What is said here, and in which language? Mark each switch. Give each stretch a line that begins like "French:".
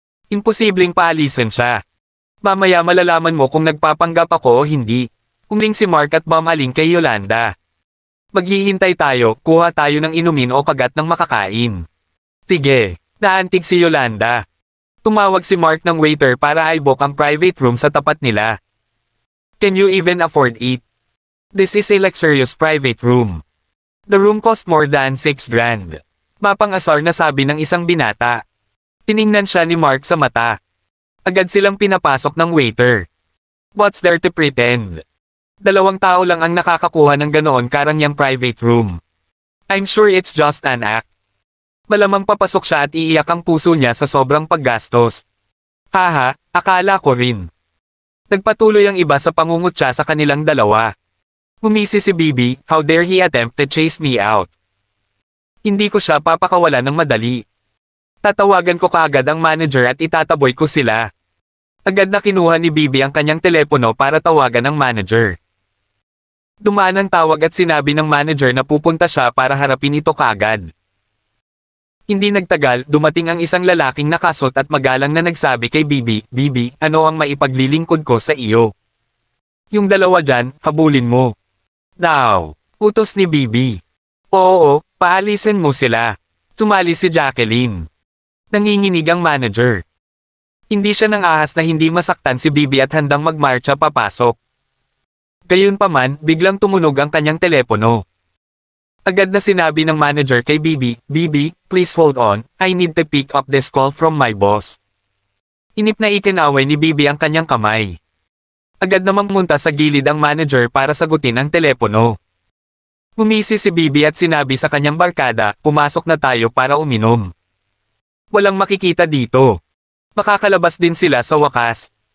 Filipino: Imposibleng paalisin siya. Mamaya malalaman mo kung nagpapanggap ako o hindi. Humling si Mark at mamaling kay Yolanda. Maghihintay tayo, kuha tayo ng inumin o kagat ng makakain. Sige, naantig si Yolanda. Tumawag si Mark ng waiter para i-book ang private room sa tapat nila.
English: Can you even afford it? This is a luxurious private room. The room cost more than 6 grand.
Filipino: Mapang-asar na sabi ng isang binata. Tiningnan siya ni Mark sa mata. Agad silang pinapasok ng waiter.
English: What's there to pretend?
Filipino: 2 tao lang ang nakakakuha ng ganoon karangyang private room.
English: I'm sure it's just an act.
Filipino: Malamang papasok siya at iiyak ang puso niya sa sobrang paggastos. Haha, akala ko rin. Nagpatuloy ang iba sa pangungutya sa kanilang dalawa. Ngumisi si Bibi,
English: how dare he attempt to chase me out.
Filipino: Hindi ko siya papakawalan ng madali. Tatawagan ko kaagad ang manager at itataboy ko sila. Agad na kinuha ni Bibi ang kanyang telepono para tawagan ang manager. Dumaan ang tawag at sinabi ng manager na pupunta siya para harapin ito kaagad. Hindi nagtagal, dumating ang isang lalaking nakasot at magalang na nagsabi kay Bibi, Bibi, ano ang maipaglilingkod ko sa iyo? Yung dalawa dyan, habulin mo.
English: Now,
Filipino: utos ni Bibi. Oo, paalisin mo sila. Sumali si Jacqueline. Nanginginig ang manager. Hindi siya nang ahas na hindi masaktan si Bibi at handang magmarcha papasok. Gayunpaman, biglang tumunog ang kanyang telepono. Agad na sinabi ng manager kay Bibi,
English: Bibi, please hold on, I need to pick up this call from my boss.
Filipino: Inip na ikinaway ni Bibi ang kanyang kamay. Agad namang munta sa gilid ang manager para sagutin ang telepono. Ngumisi si Bibi at sinabi sa kanyang barkada, pumasok na tayo para uminom. Walang makikita dito. Makakalabas din sila sa wakas.